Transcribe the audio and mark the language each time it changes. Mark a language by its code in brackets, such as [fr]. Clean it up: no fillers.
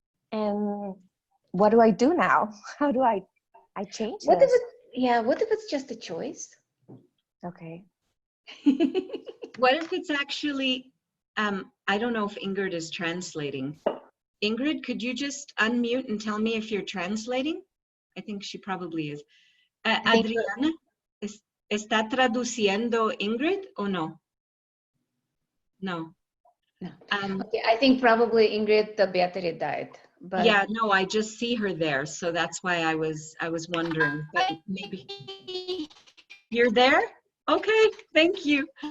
[en] And what do I do now? How do I change What this? what if it's just a choice? Okay. What if it's actually, I don't know if Ingrid is translating. Ingrid, could you just unmute and tell me if you're translating? I think she probably is. [es] Adriana, ¿está traduciendo Ingrid o no? No. No. [en] Okay, I think probably Ingrid, the battery died. But yeah, no, I just see her there, so that's why I was wondering. But maybe you're there. Okay, thank you.